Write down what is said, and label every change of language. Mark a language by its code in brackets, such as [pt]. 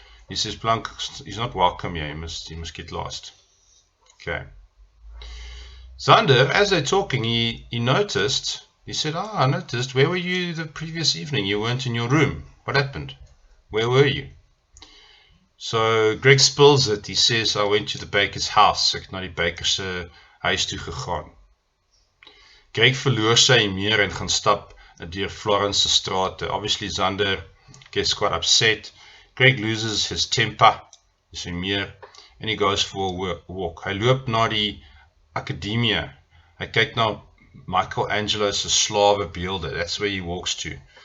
[en] He says, Planck, he's not welcome here, he must get lost. Okay. Zander, as they're talking, he noticed, he said, I noticed, where were you the previous evening? You weren't in your room. What happened? Where were you? So Greg spills it. He says, I went to the baker's house. [af] Ek het na die baker se huis toe gegaan. Greg verloor sy meer en gaan stap deur Florence se strate. [en] Obviously Zander gets quite upset. Greg loses his temper, [af] sy meer, [en] and he goes for a walk. [af] Hy loop na die Academia. Hy kyk na Michelangelo se slawe beelde. [en] That's where he walks to.